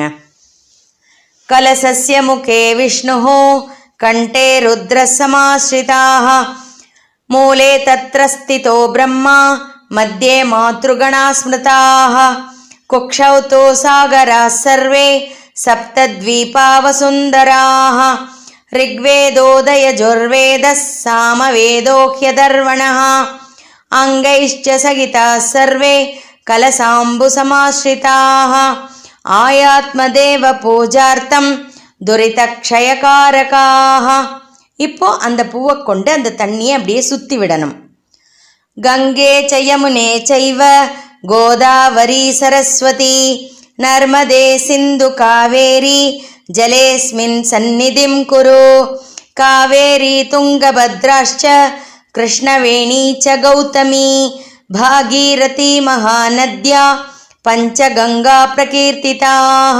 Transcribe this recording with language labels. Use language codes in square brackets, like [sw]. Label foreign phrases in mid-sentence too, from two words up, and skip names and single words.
[sa] कलशस्य मुखे विष्णुः कण्ठे रुद्रः समाश्रितः मूले तत्र स्थितो ब्रह्मा मध्ये मातृगणाः स्मृताः कुक्षौ तु सागराः सर्वे सप्तद्वीपा वसुन्धराः ऋग्वेदोदयजुर्वेदः सामवेदोह्यदर्वणः अङ्गैश्च सहिताः सर्वे कलसाम्बुसमाश्रिताः आयात्मदेव पूजार्थம் துரிதக்ஷயகாரகாக. [ta] இப்போ அந்த பூவை கொண்டு அந்த தண்ணியை அப்படியே சுத்தி விடணும். [sa] गङ्गे चयमुने चैव गोदावरि सरस्वति नर्मदे सिन्धु कावेरि जलेऽस्मिन् सन्निधिं कुरु कावेरी तुङ्गभद्राश्च कृष्णवेणी च गौतमी भागीरथी महानद्याः पञ्चगङ्गाः प्रकीर्तिताः.